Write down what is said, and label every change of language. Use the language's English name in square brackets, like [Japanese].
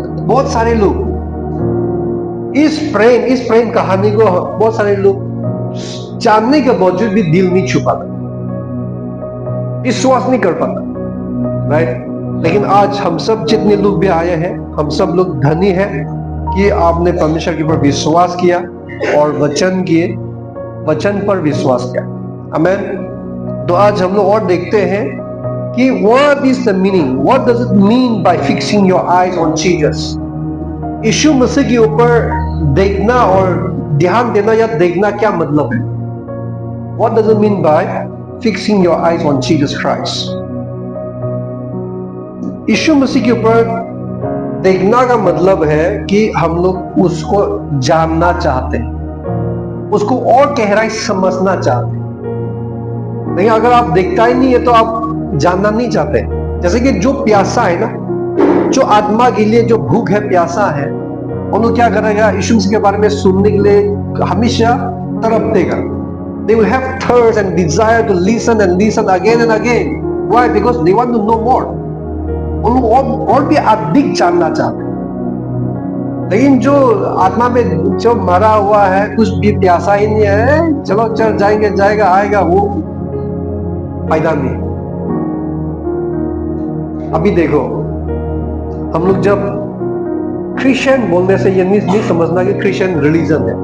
[Hindi] बहुत सारे लोग इस प्रेम कहानी को बहुत सारे लोग जानने के बावजूद भी दिल नहीं छुपाता, विश्वास नहीं कर पाता, राइट? लेकिन आज हम सब जितने लोग भी आए हैं, हम सब लोग धनी हैं कि आपने परमेश्वर के ऊपर विश्वास किया और वचन पर विश्वास किया। आमीन। तो आज हम लोग और देखते हैं कि [English] what is the meaning, what does it mean by fixing your eyes on Jesus? [Hindi] यीशु मसीह के ऊपर देखना और ध्यान देना या देखना क्या मतलब है? [English] What does it mean by fixing your eyes on Jesus Christ? [Hindi] यीशु मसीह के ऊपर देखना का मतलब है कि हम लोग उसको जानना चाहते हैं, उसको और गहराई समझना चाहते हैं। नहीं, अगर आप देखता ही नहीं है तो आप जानना नहीं चाहते। जैसे कि जो प्यासा है ना, जो आत्मा के लिए जो भूख है, प्यासा है, वो लोग क्या करेगा, यीशु मसीह के बारे में सुनने के लिए हमेशा तड़पतेगा। [English] They will have thirst and desire to listen and listen again and again. Why? Because they want to know more. [Hindi] उन लोग और भी अधिक जानना चाहते हैं। लेकिन जो आत्मा में जो मरा हुआ है, कुछ भी प्यासा ही नहीं है, चलो चल जाएंगे, जाएगा आएगा, वो फायदा नहीं। अभी देखो, हम लोग जब क्रिश्चियन बोलने से ये नहीं समझना कि क्रिश्चियन रिलीजन है।